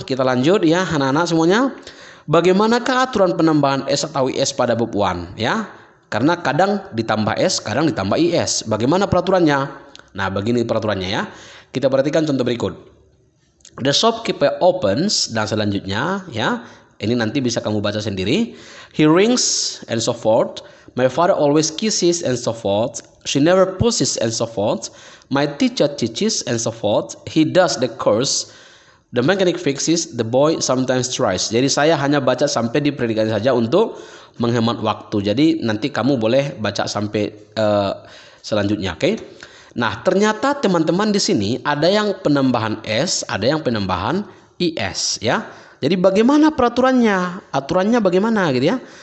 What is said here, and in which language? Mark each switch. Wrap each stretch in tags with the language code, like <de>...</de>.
<id>Kita lanjut ya anak-anak semuanya. Bagaimanakah aturan penambahan S atau IS pada bab 1 ya? Karena kadang ditambah S, kadang ditambah IS. Bagaimana peraturannya? Nah, begini peraturannya ya. Kita perhatikan contoh berikut.</id> <en>The shopkeeper opens</en> <id>dan selanjutnya ya. Ini nanti bisa kamu baca sendiri.</id> <en>He rings and so forth. My father always kisses and so forth. She never pushes and so forth. My teacher teaches and so forth. He does the course. The mechanic fixes, the boy sometimes tries.</en> <id>Jadi saya hanya baca sampai di predikat saja untuk menghemat waktu. Jadi nanti kamu boleh baca sampai selanjutnya, oke? Nah, ternyata teman-teman di sini ada yang penambahan S, ada yang penambahan IS, ya. Jadi bagaimana peraturannya? Aturannya bagaimana gitu ya?</id>